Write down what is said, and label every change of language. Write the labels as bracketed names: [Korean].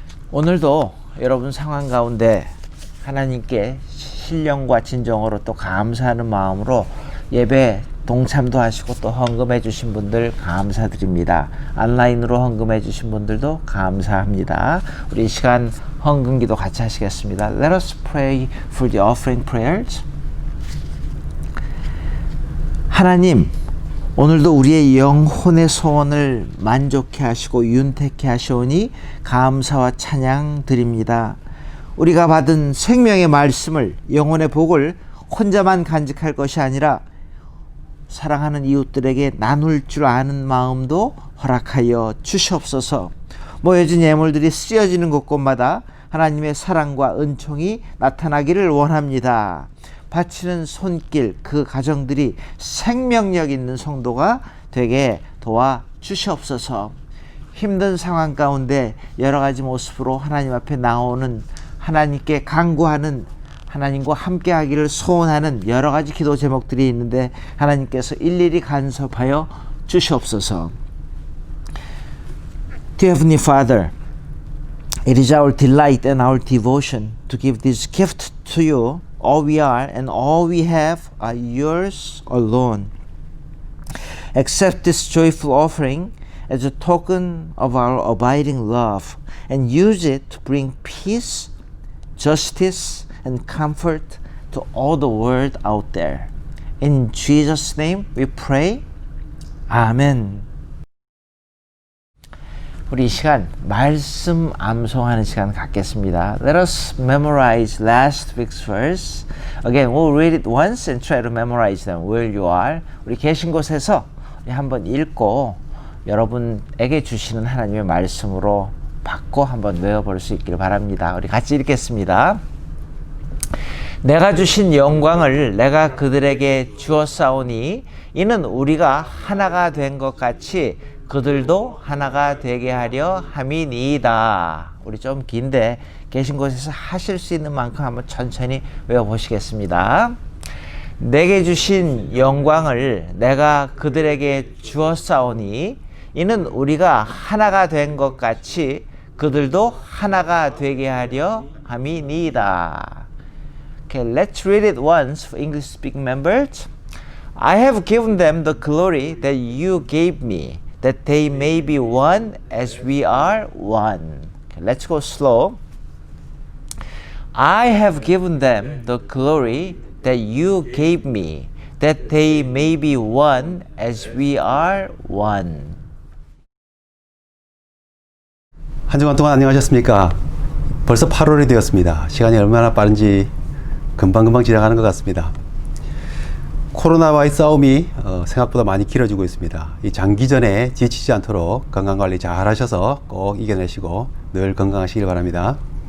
[Korean] 오늘도 여러분 상황 가운데 하나님께 신령과 진정으로 또 감사하는 마음으로 예배 동참도 하시고 또 헌금해 주신 분들 감사드립니다. 온라인으로 헌금해 주신 분들도 감사합니다. 우리 이 시간 헌금기도 같이 하시겠습니다. [English] Let us pray for the offering prayers. [Korean] 하나님, 오늘도 우리의 영혼의 소원을 만족해 하시고 윤택해 하시오니 감사와 찬양 드립니다. 우리가 받은 생명의 말씀을, 영혼의 복을 혼자만 간직할 것이 아니라 사랑하는 이웃들에게 나눌 줄 아는 마음도 허락하여 주시옵소서. 모여진 예물들이 쓰여지는 곳곳마다 하나님의 사랑과 은총이 나타나기를 원합니다. 바치는 손길, 그 가정들이 생명력 있는 성도가 되게 도와 주시옵소서. 힘든 상황 가운데 여러 가지 모습으로 하나님 앞에 나오는, 하나님께 간구하는, 하나님과 함께 하기를 소원하는 여러 가지 기도 제목들이 있는데 하나님께서 일일이 간섭하여 주시옵소서. [English] Dear Heavenly Father, it is our delight and our devotion to give this gift to you. All we are and all we have are yours alone. Accept this joyful offering as a token of our abiding love and use it to bring peace, justice, and comfort to all the world out there. In Jesus' name we pray. 아멘. [Korean] 우리 이 시간 말씀 암송하는 시간 갖겠습니다. [English] Let us memorize last week's verse. Again, we'll read it once and try to memorize them where you are. [Korean] 우리 계신 곳에서 한번 읽고 여러분에게 주시는 하나님의 말씀으로 받고 한번 외워볼 수 있기를 바랍니다. 우리 같이 읽겠습니다. 내가 주신 영광을 내가 그들에게 주었사오니 이는 우리가 하나가 된 것 같이 그들도 하나가 되게 하려 함이니이다. 우리 좀 긴데 계신 곳에서 하실 수 있는 만큼 한번 천천히 외워보시겠습니다. 내게 주신 영광을 내가 그들에게 주었사오니 이는 우리가 하나가 된 것 같이 그들도 하나가 되게 하려 함이니이다. [English] Okay, let's read it once for English speaking members. I have given them the glory that you gave me, that they may be one as we are one. Okay, let's go slow. I have given them the glory that you gave me, that they may be one as we are one. [Korean] 한 주간 동안 안녕하셨습니까? 벌써 8월이 되었습니다. 시간이 얼마나 빠른지 금방금방 지나가는 것 같습니다. 코로나와의 싸움이 생각보다 많이 길어지고 있습니다. 이 장기전에 지치지 않도록 건강관리 잘 하셔서 꼭 이겨내시고 늘 건강하시길 바랍니다.